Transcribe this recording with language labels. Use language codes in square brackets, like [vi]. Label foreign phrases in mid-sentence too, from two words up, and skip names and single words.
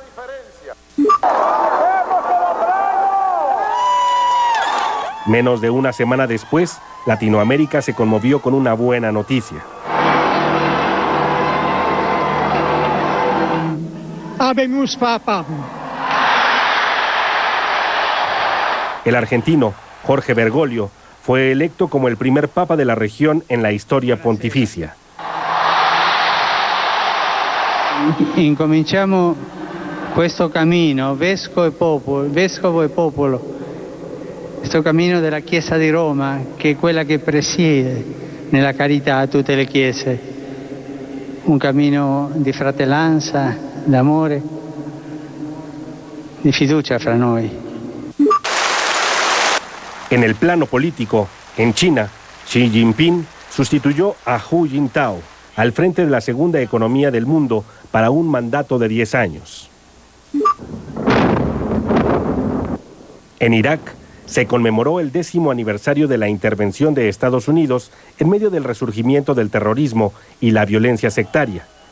[es] Menos de una semana después, Latinoamérica se conmovió con una buena noticia. [la] Habemus Papam. [es] El argentino Jorge Bergoglio fue electo como el primer papa de la región en la historia pontificia. [it] Incominciamo questo cammino, vescovo e popolo, questo cammino della Chiesa di Roma, che è quella che presiede nella carità a tutte le chiese, un cammino di fratellanza, d'amore, di fiducia fra noi. [es] En el plano político, en China, Xi Jinping sustituyó a Hu Jintao al frente de la segunda economía del mundo para un mandato de 10 años. En Irak se conmemoró el 10º aniversario de la intervención de Estados Unidos en medio del resurgimiento del terrorismo y la violencia sectaria.